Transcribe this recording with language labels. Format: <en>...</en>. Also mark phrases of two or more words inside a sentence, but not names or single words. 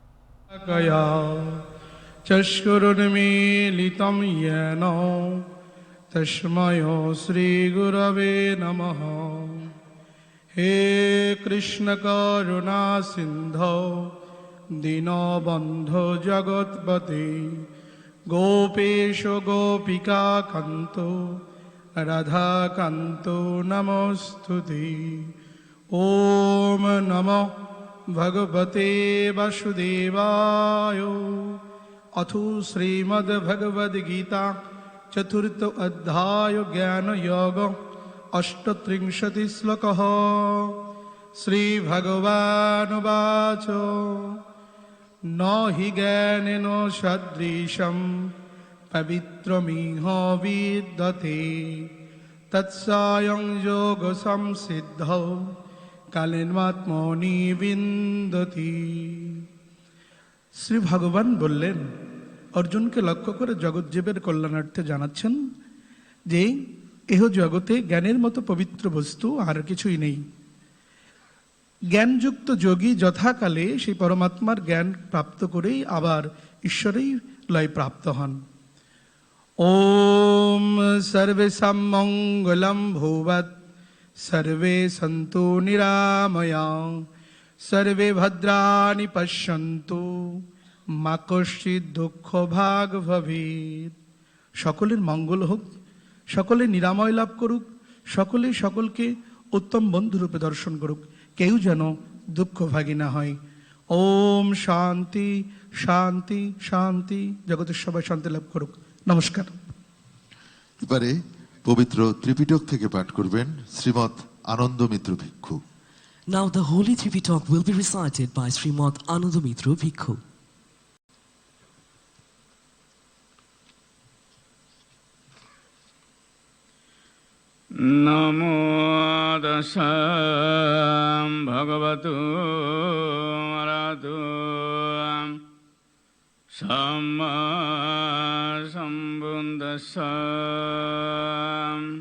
<sa>চষ্কুরুন্মীলিতং येन তস্मै শ্রীগুরবে নমঃ। হে কৃষ্ণ করুণা সিন্ধো দীনবন্ধো জগৎপতে গোপেশ গোপিকা কান্ত রাধাকান্ত নমস্তুতে। ওম নমঃ ভগবতে বাসুদেবায়। अथ श्रीमद्भगवद्गीता चतुर्थ अध्याय ज्ञान योग 38 श्लोकः। श्रीभगवानुवाच न हि ज्ञानेन सदृशं पवित्रमिह विद्यते तत्स्वयं योगसंसिद्धौ कालेनात्मनि विन्दति।</sa> <bn>শ্রী ভগবান বললেন, অর্জুনকে লক্ষ্য করে জগৎজীবের কল্যাণার্থে জানাচ্ছেন যে এহ জগতে জ্ঞানের মতো পবিত্র বস্তু আর কিছুই নেই। জ্ঞানযুক্ত যোগী যথাকালে সেই পরমাত্মার জ্ঞান প্রাপ্ত করেই আবার ঈশ্বরেই লয় প্রাপ্ত হন।</bn> <sa>ওম সর্বেষাং মঙ্গলম ভূয়াৎ সর্বে সন্তু নিরাময়াঃ সর্বে ভদ্রাণি পশ্যন্তু মা কশ্চিৎ দুঃখ ভাগ ভবেৎ।</sa> <bn>সকলের মঙ্গল হোক, সকলে নিরাময় লাভ করুক, সকলে সকলকে উত্তম বন্ধুরূপে দর্শন করুক, কেউ যেন দুঃখ ভাগী না হয়।</bn> <sa>ওম শান্তি শান্তি শান্তি।</sa> <bn>জগতের সবাই শান্তি লাভ করুক। নমস্কার। এবারে পবিত্র ত্রিপিটক থেকে পাঠ করবেন শ্রীমৎ আনন্দ মিত্র ভিক্ষু।</bn> <en>Now the Holy Tripitaka will be recited by Srimad Anandamitra Bhikkhu.</en> <pi>Namo Dasam Bhagavatu Aratu Samma Sambuddhassa।</pi>